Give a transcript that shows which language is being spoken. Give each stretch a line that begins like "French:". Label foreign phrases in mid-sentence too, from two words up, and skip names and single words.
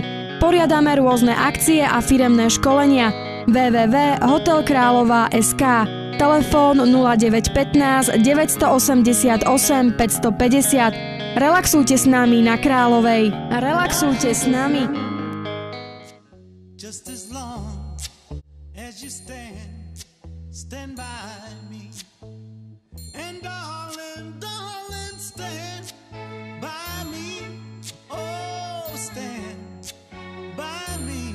Slovak: Poriadame rôzne akcie a firemné školenia. www.hotelkrálova.sk. Telefón 0915 988 550. Relaxujte s nami na Kráľovej. Relaxujte s nami.
English: Just as long as you stand by me. And darling, darling, stand by me. Oh, stand by me.